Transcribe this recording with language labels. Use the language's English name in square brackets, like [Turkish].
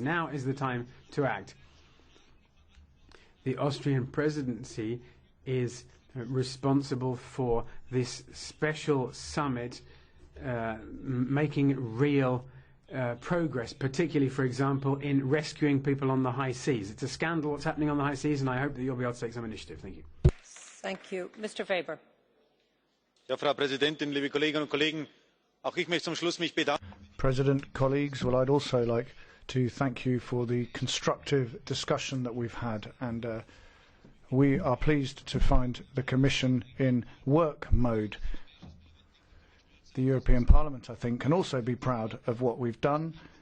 [English] Now is the time to act. The Austrian presidency is responsible for this special summit making real progress, particularly, for example, in rescuing people on the high seas. It's a scandal what's happening on the high seas, and I hope that you'll be able to take some initiative. Thank you. Thank you. Mr. Weber. [German] Ja, Frau Präsidentin, liebe Kolleginnen und Kollegen, auch ich möchte zum Schluss mich bedanken. [English] President, colleagues, well, I'd also like to thank you for the constructive discussion that we've had, and we are pleased to find the Commission in work mode. The European Parliament, I think, can also be proud of what we've done,